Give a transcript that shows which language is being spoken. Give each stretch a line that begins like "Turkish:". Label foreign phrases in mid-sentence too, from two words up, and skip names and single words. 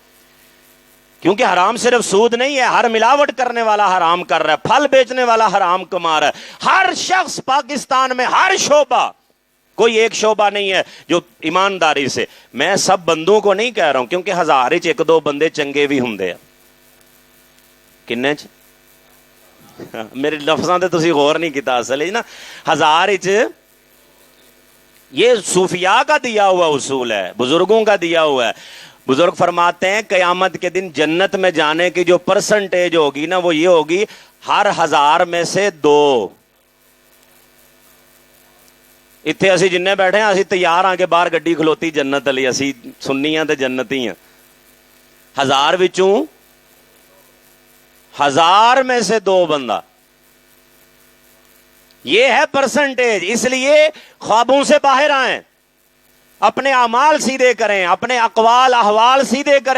Urdu: کیونکہ حرام صرف سود نہیں ہے، ہر ملاوٹ کرنے والا حرام کر رہا ہے، پھل بیچنے والا حرام کما رہا ہے. ہر شخص پاکستان میں، ہر شعبہ، کوئی ایک شعبہ نہیں ہے جو ایمانداری سے. میں سب بندوں کو نہیں کہہ رہا ہوں، کیونکہ
Punjabi: ہزار چ ایک دو بندے چنگے بھی ہوں. کنے چ میرے لفظاں تے تسی غور نہیں کیتا.
Urdu: اصل ہے نا،
Punjabi: ہزار چ
Urdu: یہ صوفیاء کا دیا ہوا اصول ہے، بزرگوں کا دیا ہوا ہے. بزرگ فرماتے ہیں قیامت کے دن جنت میں جانے کی جو پرسنٹیج ہوگی نا، وہ یہ ہوگی ہر 1000 میں سے 2.
Punjabi: اتنے اسی جن بیٹھے ہیں اسی تیار ہاں کہ باہر گڈی کھلوتی جنت علی، اسی سنی ہاں تے جنتی ہیں.
Urdu: 1000 وچوں 1000 میں سے 2 بندہ، یہ ہے پرسنٹیج. اس لیے خوابوں سے باہر آئیں، اپنے اعمال سیدھے کریں، اپنے اقوال احوال سیدھے کریں.